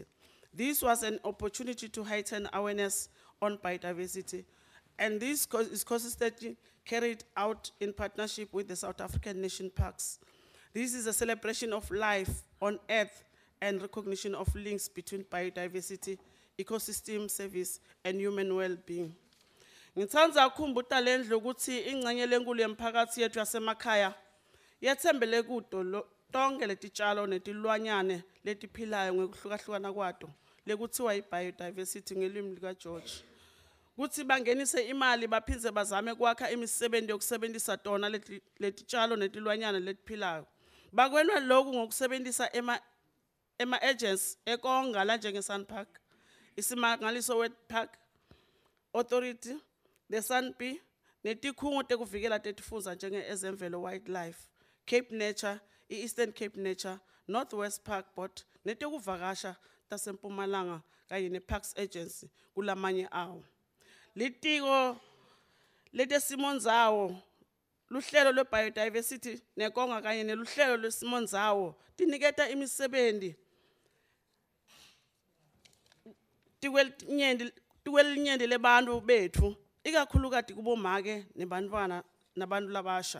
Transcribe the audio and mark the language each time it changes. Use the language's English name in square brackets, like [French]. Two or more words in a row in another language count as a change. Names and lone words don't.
[English] This was an opportunity to heighten awareness on biodiversity, and this is consistently carried out in partnership with the South African Nation Parks. This is a celebration of life on Earth and recognition of links between biodiversity, ecosystem service, and human well-being. [Swati] Ngithanda ukukhumbuza lendlu ukuthi ingxenye lenkulu yemphakathi yethu yasemakhaya yethembele kudo tonke letitshalo netilwanyane letiphilayo ngokuhlukahlukana kwato lekuthiwa i-biodiversity ngelimi likaGeorge. Kuthi bangenise imali baphindze bazame kwakha imisebenzi yokusebenzisa tona letitshalo netilwanyane letiphilayo. Bakwenwa lokhu ngokusebenzisa ema-agents ekonga la njenge-Sunpark, isimangaliso Wet Park Authority, the Sunbee, netikhungo tekuvikela tetifundza njenge-ezemvelo Wildlife, Cape Nature, Eastern Cape Nature, Northwest Park Board, netekuvakasha tasempumalanga kanye ne-Parks Agency kulamanye awo. Litiko letesimonzawo, luhlelo lwe-biodiversity nekonga kanye neluhlelo lwesimonzawo tiniketa imisebenzi tikwelinyenti lebantu bethu, ikakhulukati kubomake nebantwana nabantu labasha.